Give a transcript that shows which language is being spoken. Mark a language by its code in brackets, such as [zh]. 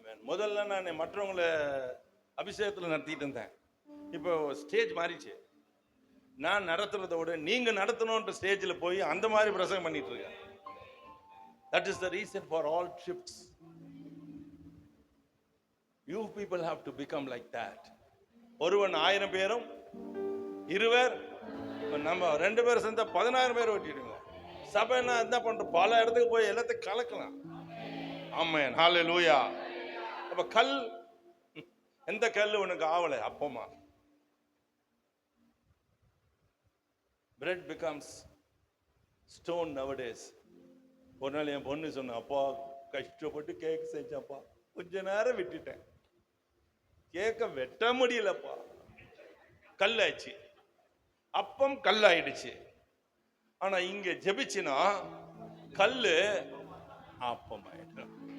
[ta] முதல்ல நான் மற்றவங்களை அபிஷேகத்துல நடத்திட்டு இருந்தேன். இப்போ ஸ்டேஜ் மாறிச்சு. நான் நடத்துறதை விட நீங்க நடத்தணும்ன்ற ஸ்டேஜ்ல போய் அந்த மாதிரி பிரசங்கம் பண்ணிட்டு இருக்கேன். [en] That is the reason for all shifts. You people have to become like that. [ta] ஒருவன் 1000 பேரும் இருவர், நம்ம 2 பேர் சேர்ந்தா 10000 பேர் வெட்டிடுங்க. சபைனா என்ன பண்றோம்? பல இடத்துக்கு போய் எல்லாத்தையும் கலக்கலாம். ஆமென், ஹalleluya. அப்ப கல், எந்த கல் உனக்கு ஆவலை? அப்பமா. [en] Bread becomes stone nowadays. [ta] ஒரு நாள் என் பொண்ணு சொன்ன, அப்பா கஷ்டப்பட்டு கேக் செஞ்சப்பா, கொஞ்ச நேரம் விட்டுட்டேன், கேக்க வெட்ட முடியலப்பா, கல்லாச்சு. அப்பம் கல்லாயிடுச்சு. ஆனா இங்க ஜெபிச்சினா கல்லு அப்பம் ஆயிடும்.